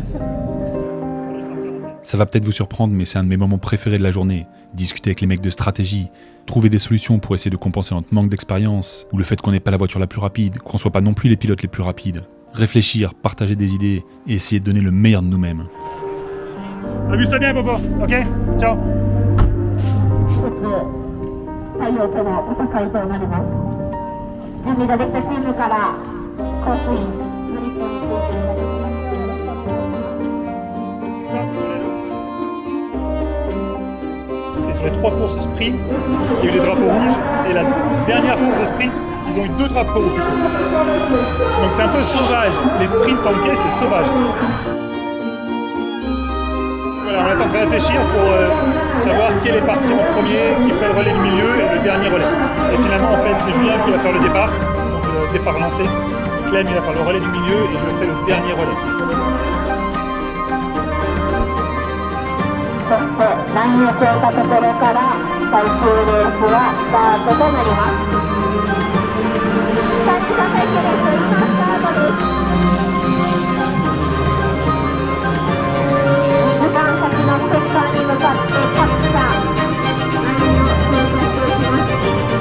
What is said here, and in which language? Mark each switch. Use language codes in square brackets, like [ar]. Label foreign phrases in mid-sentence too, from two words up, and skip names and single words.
[fr] Ça va peut-être vous surprendre, mais c'est un de mes moments préférés de la journée. Discuter avec les mecs de stratégie, trouver des solutions pour essayer de compenser notre manque d'expérience, ou le fait qu'on n'ait pas la voiture la plus rapide, qu'on soit pas non plus les pilotes les plus rapides. Réfléchir, partager des idées, et essayer de donner le meilleur de nous-mêmes. Amuse-toi bien, Popo. Ok. Ciao. [ja] 太陽との戦いとなります。準備ができたチームからコースイングリップについていただきます。よろしくお願いします。 [fr] Et sur les 3 courses sprint, il y a eu des drapeaux rouges. Et la dernière course de sprint, ils ont eu 2 drapeaux rouges. Donc c'est un peu sauvage. Les sprints tankés, c'est sauvage. Voilà, on est en train de réfléchir pour savoir quel est parti en premier, qui ferait le relais du milieu et le dernier relais. Et finalement, en fait, c'est Julien qui va faire le départ, donc le départ lancé. Clem, il va faire le relais du milieu et je ferai le dernier relais. [ja] そしてラインを越えたところから耐久レースはスタートとなります。3人さん耐久レース今スタートです。2時間先のチェッカーに向かって各社ラインを通過していきます。